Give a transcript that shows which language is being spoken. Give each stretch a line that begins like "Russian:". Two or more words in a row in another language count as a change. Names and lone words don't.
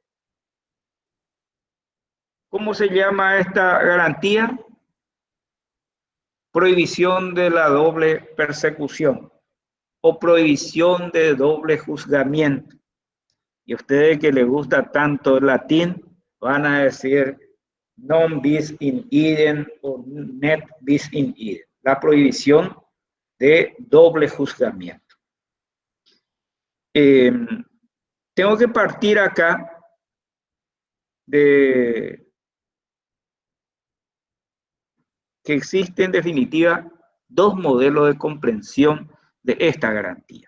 Spanish: ¿Cómo se llama esta garantía? Prohibición de la doble persecución o prohibición de doble juzgamiento. Y a ustedes que les gusta tanto el latín, van a decir
Latin: non bis in idem
Spanish: o
Latin: net bis in idem.
Spanish: La prohibición de doble juzgamiento. Tengo que partir acá de que existe en definitiva dos modelos de comprensión de esta garantía.